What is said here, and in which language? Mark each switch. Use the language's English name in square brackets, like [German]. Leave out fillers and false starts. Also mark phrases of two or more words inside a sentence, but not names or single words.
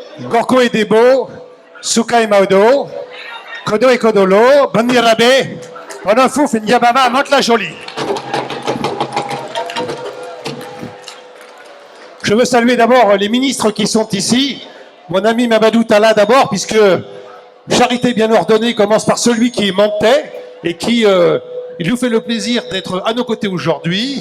[Fula] Gorko et Debo, Souka et Maudo, Kodo et Kodolo, Banirabe, Onofouf et Ndiababa à Mantes-la-Jolie. [French] Je veux saluer d'abord les ministres qui sont ici. Mon ami Mamadou Talla d'abord, puisque charité bien ordonnée commence par celui qui est montais et qui il nous fait le plaisir d'être à nos côtés aujourd'hui.